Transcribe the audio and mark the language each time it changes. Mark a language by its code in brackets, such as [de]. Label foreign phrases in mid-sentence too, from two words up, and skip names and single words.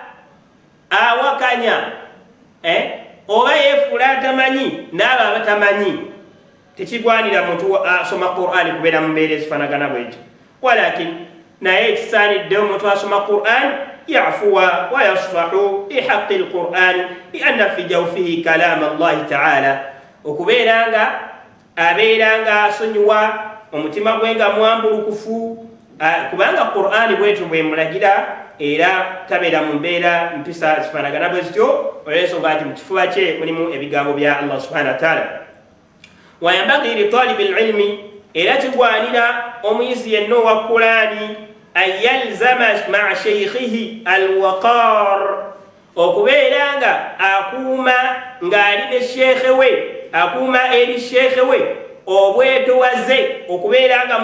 [lg] awakanya oba yeefuula atamanyi n'abo abatamanyi tekigwanira muntu asoma Qur'ani kubeera mu mbeera ezifaanagana bwekyo walakin naye ekisaanidde omuntu asoma Qur'an [ar] يعفو و يصفح بحق القرآن لأن في جوفه كلام الله تعالى [lg] okubeera nga abeera nga asonyiwa omutima gwe nga mwambulukufu kubanga Qur'ani bwetyo bwemulagira era tabeera mu mbeera mpisa zifaanagana bwe zityo olw'ensonga nti mu kifuba kye mulimu ebigambo [ar] bya Allah سبحانه و تعالى وينبغي لطالب العلم [lg] era kigwanira omuyizi yenna owa Qur'ani [ar] أن يلزم مع شيخه الوقار [lg] okubeera nga akuuma ng'ali ne sheekhe we akuuma eri sheekhe we obwetowaze okubeera nga